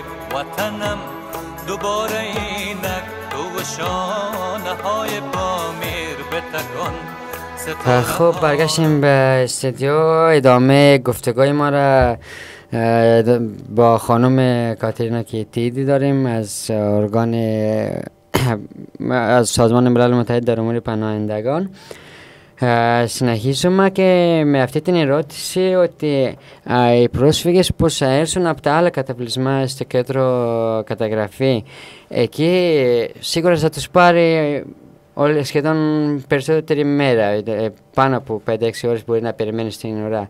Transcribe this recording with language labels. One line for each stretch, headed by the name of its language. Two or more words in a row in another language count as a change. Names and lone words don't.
Persian: وطنم دوباره اینک تو شانه های پامیر بتکن. خب برگشتیم به استودیو. ادامه گفتگوی ما را با خانم کاترینا کیتیدی داریم از ارگان از سازمان ملل متحد در امور پناهندگان.
Greek: Συνεχίζουμε και με αυτή την ερώτηση ότι οι πρόσφυγες που θα έρθουν από τα άλλα καταβλισμά στο κέντρο καταγραφή, εκεί σίγουρα θα τους πάρει σχεδόν περισσότερη μέρα, πάνω από 5-6 ώρες μπορεί να περιμένει στην ουρά.